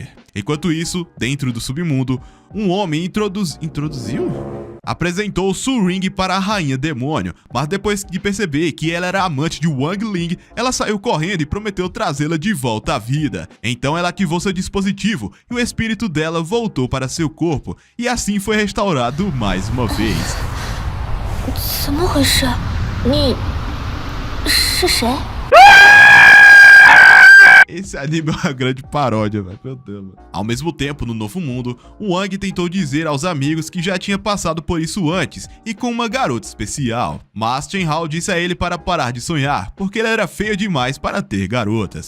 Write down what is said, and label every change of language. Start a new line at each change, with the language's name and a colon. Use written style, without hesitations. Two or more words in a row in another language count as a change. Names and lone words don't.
Portuguese: Enquanto isso, dentro do submundo, um homem apresentou Su-Ring para a Rainha Demônio, mas depois de perceber que ela era amante de Wang Ling, ela saiu correndo e prometeu trazê-la de volta à vida. Então ela ativou seu dispositivo e o espírito dela voltou para seu corpo, e assim foi restaurado mais uma vez.
Chinese: 怎么回事？你是谁？
Portuguese: Esse anime é uma grande paródia, velho. Meu Deus, mano. Ao mesmo tempo, no novo mundo, o Wang tentou dizer aos amigos que já tinha passado por isso antes e com uma garota especial. Mas Chen Hao disse a ele para parar de sonhar, porque ele era feio demais para ter garotas.